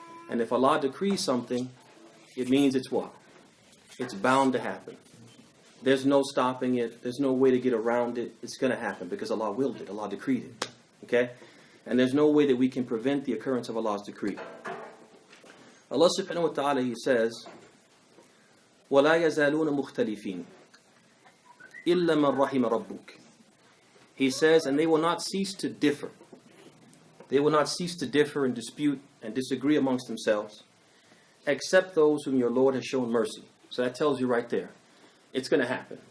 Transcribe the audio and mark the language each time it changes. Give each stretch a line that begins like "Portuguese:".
English: And if Allah decrees something, it means it's what? It's bound to happen. There's no stopping it. There's no way to get around it. It's going to happen because Allah willed it. Allah decreed it. Okay? And there's no way that we can prevent the occurrence of Allah's decree. Allah subhanahu wa ta'ala, He says,
Arabic: وَلَا يَزَالُونَ مُخْتَلِفِينَ إِلَّا مَنْ رَحِمَ رَبُّكَ.
English: He says, and they will not cease to differ. They will not cease to differ and dispute and disagree amongst themselves, except those whom your Lord has shown mercy. So that tells you right there, it's going to happen.